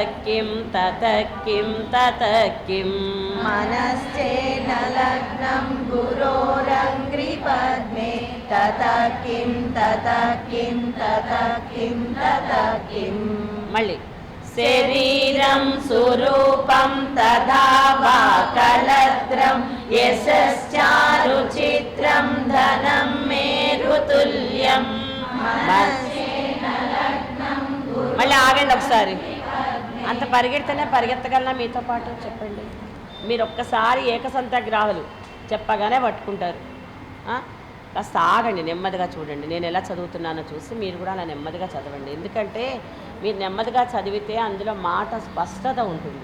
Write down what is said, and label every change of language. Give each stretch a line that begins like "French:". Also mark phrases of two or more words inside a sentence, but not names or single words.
Sanskrit: किं ततः किं ततः किं मनस्सेन लग्नं गुरोरङ्घ्रिपत्ने ततः किं ततः किं ततः किं ततः किं मళ్ళీ शरीरं स्वरूपं तथा वा कलत्रं यशश्चारुचित्रं धनं मेरुतुल्यं
Telugu: మళ్ళీ ఆగండి ఒకసారి. అంత పరిగెడితేనే పరిగెత్తగలనా మీతో పాటు చెప్పండి. మీరు ఒక్కసారి ఏకసంతగ్రాహులు చెప్పగానే పట్టుకుంటారు. కాస్త ఆగండి, నెమ్మదిగా చూడండి. నేను ఎలా చదువుతున్నానో చూసి మీరు కూడా అలా నెమ్మదిగా చదవండి. ఎందుకంటే మీరు నెమ్మదిగా చదివితే అందులో మాట స్పష్టత ఉంటుంది.